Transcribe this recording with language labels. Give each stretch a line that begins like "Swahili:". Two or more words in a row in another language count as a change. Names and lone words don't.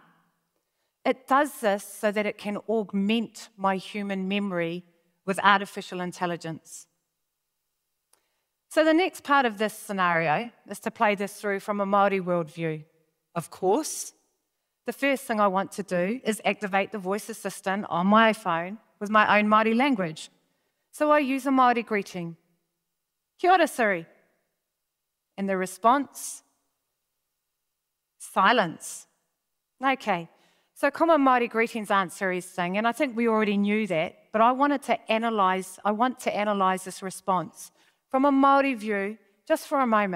English: It does this so that it can augment my human memory with artificial intelligence. So the next part of this scenario is to play this through from a Māori worldview. Of course, the first thing I want to do is activate the voice assistant on my iPhone with my own Māori language. So I use a Māori greeting.
Māori: Kia ora,
English: Siri. And the response? Silence. Okay, so common Māori greetings aren't Siri's thing, and I think we already knew that, but I want to analyse this response From a Maori view, just for a moment.